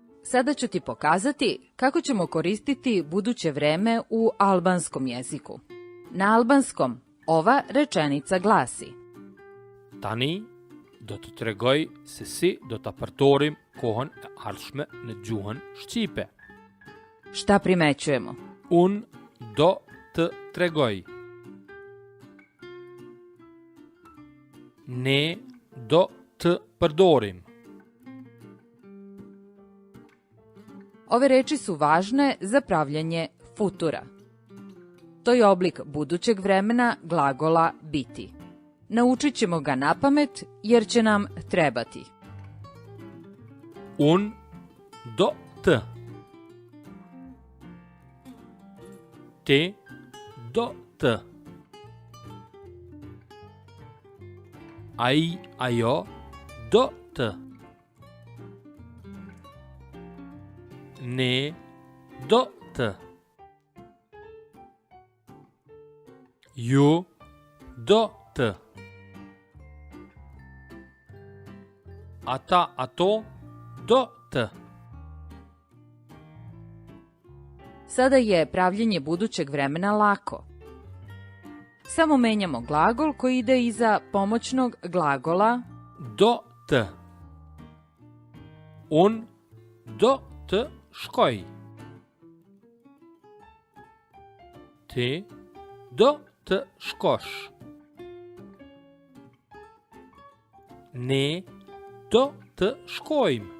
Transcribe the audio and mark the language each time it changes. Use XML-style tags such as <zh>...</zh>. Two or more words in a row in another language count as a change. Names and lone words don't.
<sr>Sada ću ti pokazati kako ćemo koristiti buduće vreme u albanskom jeziku. Na albanskom ova rečenica glasi:</sr> <sq>Tani do të tregoj se si do ta përdorim kohën e ardhshme në gjuhën shqipe.</sq> <sr>Šta primećujemo?</sr> <sq>Unë do të tregoj. Ne do të përdorim.</sq> <sr>Ove reči su važne za pravljanje futura. To je oblik budućeg vremena glagola biti. Naučit ćemo ga napamet jer će nam trebati.</sr> <sq>Unë do të. Ti do të. Ai, ajo do të. Ne do të. Ju do të. Ata, ato do të.</sq> <sr>Sada je pravljenje budućeg vremena lako. Samo menjamo glagol koji ide iza pomoćnog glagola</sr> <sq>Do të. Unë do të shkoj. Ti do të shkosh. Ne do të shkojmë.</sq>